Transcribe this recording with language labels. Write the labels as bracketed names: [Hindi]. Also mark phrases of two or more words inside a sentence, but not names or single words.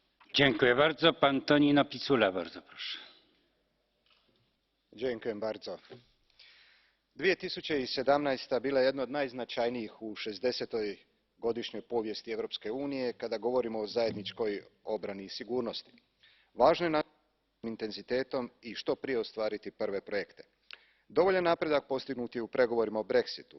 [Polish] Dziękuję bardzo. Pan Tonino Picula, bardzo proszę. Dziękujem bardzo. 2017. [Croatian] bila je jedna od najznačajnijih u 60. godišnjoj povijesti Europske unije kada govorimo o zajedničkoj obrani i sigurnosti. Važno je nastaviti s intenzitetom i što prije ostvariti prve projekte. Dovoljan napredak postignut je u pregovorima o Brexitu.